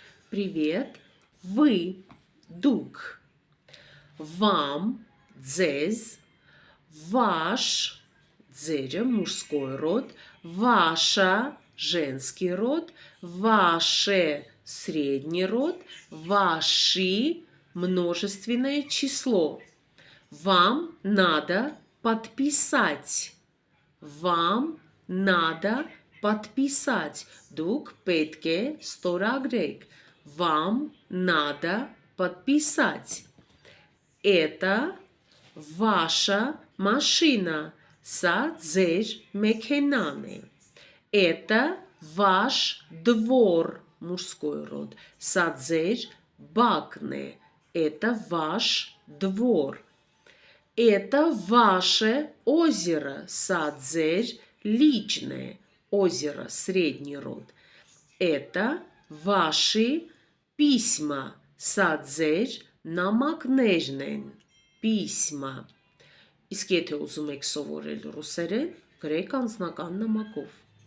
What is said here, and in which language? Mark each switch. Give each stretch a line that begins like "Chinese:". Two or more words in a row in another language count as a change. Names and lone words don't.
Russian: Привет. Вы, դուք, вам, ձեզ, ваш, ձերը, мужской род, ваша, женский род, ваше, средний род, ваши, множественное число. Вам надо подписать. Вам надо подписать.
Armenian: Դուք պետք է ստորագրեք.
Russian: Вам надо подписать. Это ваша машина.
Armenian: Սա ձեր մեքենան է.
Russian: Это ваш двор, мужской род.
Armenian: Սա ձեր բակն է.
Russian: Это ваш двор. Это ваше озеро.
Armenian: Սա ձեր личն է.
Russian: Озеро, средний род. Это ваши письма.
Armenian: Սա ձեր նամակներն են. Письма. Իսկ եթե ուզում եք սովորել ռուսերեն, գրեք անձնական նամակով։